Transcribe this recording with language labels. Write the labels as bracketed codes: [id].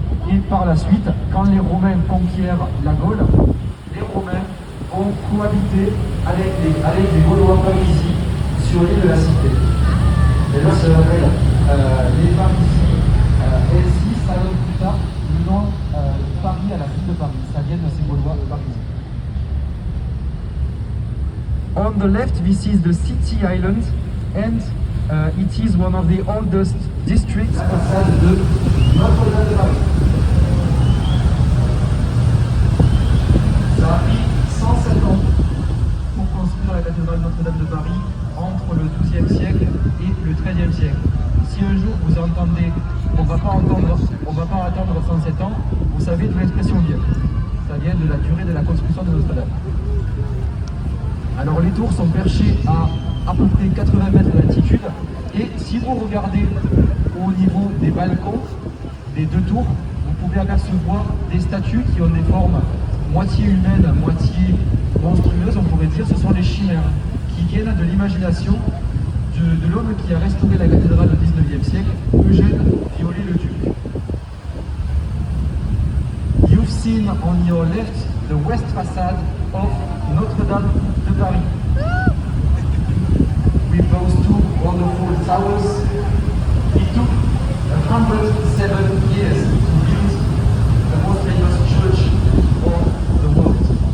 [fr] Et par la suite, quand les Romains conquièrent la Gaule, les Romains ont cohabité avec les Gaulois Parisis sur l'île de la Cité. Et là, ça s'appelle les Parisis. Ainsi, ça donne plus tard le nom Paris à la ville de Paris. Ça vient de ces Gaulois Parisis. [en] On the left, this is the City Island, and it is one of the oldest districts outside de Notre-Dame de Paris. [fr] Ça a pris 107 ans pour construire la cathédrale Notre-Dame de Paris entre le XIIe siècle et le XIIIe siècle. Si un jour vous entendez on va pas attendre 107 ans, vous savez d'où l'expression vient. Ça vient de la durée de la construction de Notre-Dame. Alors les tours sont perchées à peu près 80 mètres d'altitude et si vous regardez au niveau des balcons des deux tours, vous pouvez apercevoir des statues qui ont des formes moitié humaines, moitié monstrueuses, on pourrait dire. Ce sont les chimères qui viennent de l'imagination de l'homme qui a restauré la cathédrale au XIXe siècle, Eugène Viollet-le-Duc. [en] You've seen on your left the west facade of Notre-Dame de Paris. With those two wonderful towers, it took 107 years to build the most famous church of the world.